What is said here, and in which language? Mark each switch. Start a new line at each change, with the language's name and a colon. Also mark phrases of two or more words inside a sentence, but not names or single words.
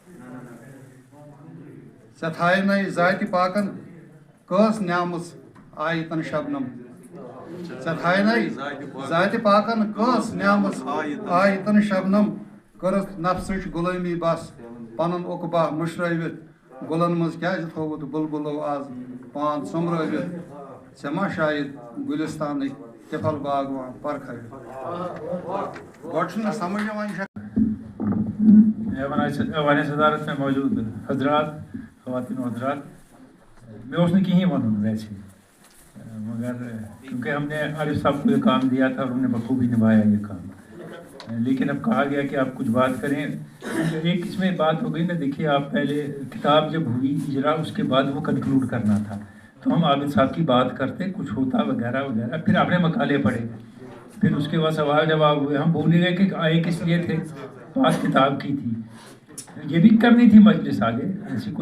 Kashmiri: ژےٚ تھایہِ ذاتہِ پاکَن کٔژ نیامٕژ آیہِ تَن شبنم ژےٚ تھایہِ ذاتہِ پاکَن کٔژ نیامٕژ آیہِ تَن شبنم کٔرٕکھ نفسٕچ غُلٲمی بس پَنُن عُقبا مٔشرٲوِتھ گُلن منٛز کیٛازِ تھوٚوُتھ بُلبُلو آز پان ژوٚمرٲوِتھ ژےٚ ما شاید گُلِستانٕکۍ تِفل باغوان پرکھٲوِتھ گۄڈٕ چھُنہٕ مےٚ سمجھ یِوان یہِ چھا
Urdu: ایوانِ صدارت میں موجود حضرات خواتین و حضرات میں اس نے کہیں ونن ویسے مگر کیونکہ ہم نے عارف صاحب کو یہ کام دیا تھا اور انہوں نے بخوبی نبھایا یہ کام لیکن اب کہا گیا کہ آپ کچھ بات کریں ایک اس میں بات ہو گئی نا دیکھیے آپ پہلے کتاب جب ہوئی اجرا اس کے بعد وہ کنکلوڈ کرنا تھا تو ہم عابد صاحب کی بات کرتے کچھ ہوتا وغیرہ وغیرہ پھر آپ نے مقالے پڑھے پھر اس کے بعد سوال جواب ہوئے ہم بھول گئے کہ آئے کس لیے تھے بات کتاب کی تھی یہ بھی کرنی تھی مجلس آگے ایسی کوئی